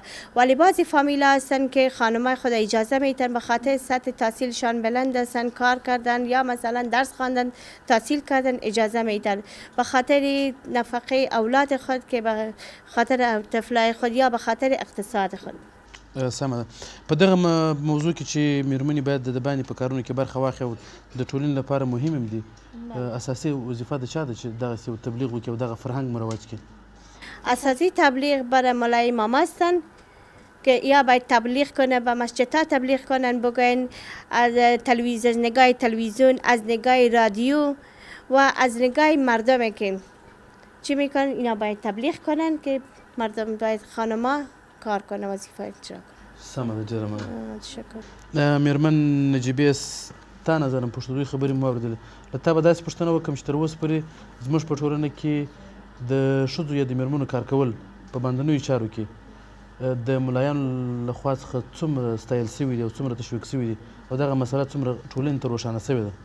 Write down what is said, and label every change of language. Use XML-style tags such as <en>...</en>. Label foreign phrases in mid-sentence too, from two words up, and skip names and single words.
<fa>ولی بعضی فامیل هستن که خانمای خود اجازه میتن به خاطر سطح تحصیلشان بلند هستن، کار کردن یا مثلا درس خواندن، تحصیل کردن، اجازه میدن به خاطر نفقه اولاد خود، که به خاطر طفلای خود یا به خاطر اقتصاد خود.</fa> <ps>سمه ده. په دغه موضوع کې چې میرمنې باید د باندې په کارونو کې برخه واخلي او د ټولنې لپاره مهم هم دي، اساسي وظیفه د چا ده چې دغسې تبلیغ وکړي او دغه فرهنګ مروج کړي؟</ps> <fa>اساسی تبلیغ برای مولای امام هستن که یا باید تبلیغ کنه، به مسجدها تبلیغ کنن، بگوین از نگاه تلویزیون، از نگاه رادیو و از نگاه مردم که چی میکنن، اینا باید تبلیغ کنن که مردم باید خانما کار کنه، وظیفه اجرا کنه.</fa> <ps>سمه ده. ډېره مننه.</ps> <fa>تشکر.</fa> <ps>میرمن نجیبې، ستا نظر هم پوښتنوي خبرې مو واورېدلې. له تا به داسې پوښتنه وکړم چې تر اوسه پورې زموږ په ټولنه کې د ښځو یا د میرمنو کار کول په باندنیو چارو کې د ملایانو لخوا څخه څومره ستایل سوي دي او څومره تشویق سوي دي او دغه مسله څومره ټولنې ته روښانه سوې ده؟</ps>